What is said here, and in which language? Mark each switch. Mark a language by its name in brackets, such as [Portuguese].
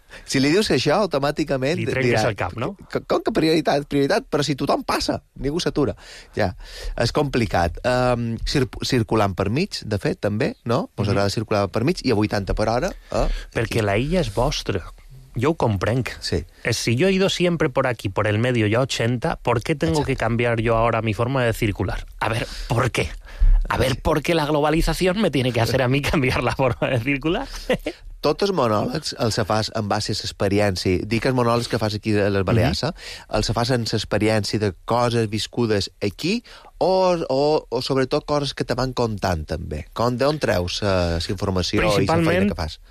[Catalan] Si li dius això, automàticament... Li trenques el cap, no? Com que prioritat? Però si tothom passa, ningú s'atura. Ja, és complicat. Circulant per mig, de fet, també, no? Vos agrada circular per mig, i a 80 per hora... Perquè la illa és vostra. Jo ho comprenc. Sí. [Spanish] Si jo he ido siempre por aquí, por el medio, ya 80, ¿por qué tengo que cambiar yo ahora mi forma de circular? A ver, ¿por qué? A ver, ¿por qué la globalización me tiene que hacer a mí cambiar la forma de circular? [Catalan] Tots els monòlegs els fas en base a l'experiència. Dic els monòlegs que fas aquí a les Balears, mm-hmm. els fas en l'experiència de coses viscudes aquí o sobretot coses que te van contant també? D'on treus la informació i la feina que fas?